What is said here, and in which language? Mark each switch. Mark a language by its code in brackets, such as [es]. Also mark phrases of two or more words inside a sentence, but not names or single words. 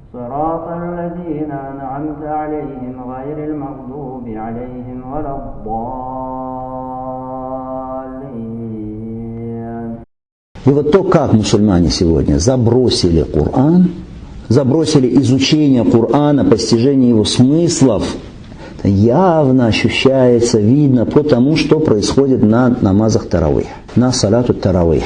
[ar] صراط الذين أنعمت عليهم غير المغضوب عليهم ولا الضالين. [ru] И вот то, как мусульмане сегодня забросили Коран, забросили изучение Корана, постижение его смыслов, явно ощущается, видно по тому, что происходит на намазах таравих, на [ar] صلاة التراويح.